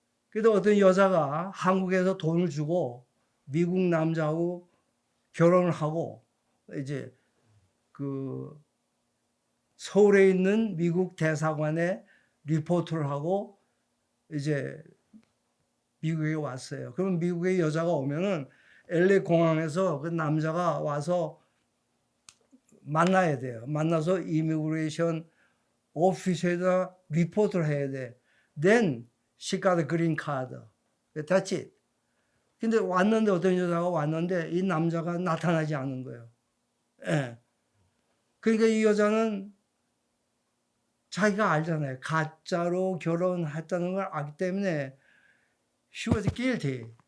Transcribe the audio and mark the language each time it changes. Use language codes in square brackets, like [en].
[ko] 그래도 어떤 여자가 한국에서 돈을 주고 미국 남자하고 결혼을 하고 이제 그 서울에 있는 미국 대사관에 리포트를 하고 이제 미국에 왔어요. 그럼 미국의 여자가 오면은 LA 공항에서 그 남자가 와서 만나야 돼요. 만나서 이미그레이션 오피스에다 리포트를 해야 돼. [en] Then she got a green card. That's it. [ko] 근데 왔는데 어떤 여자가 왔는데 이 남자가 나타나지 않은 거예요. 예. 그러니까 이 여자는 자기가 알잖아요. 가짜로 결혼했다는 걸 알기 때문에 [en] she was guilty.